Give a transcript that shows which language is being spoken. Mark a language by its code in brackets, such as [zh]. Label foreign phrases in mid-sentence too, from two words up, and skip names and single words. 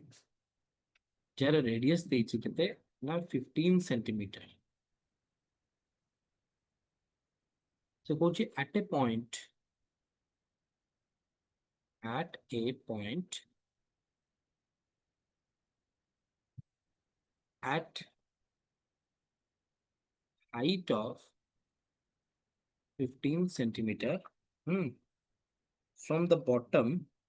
[en] Jar radius [or] ଦେଇଛି କେତେ ନା 15 centimeter. [en] So କହୁଛି at a point at height of 15 centimeter, from the bottom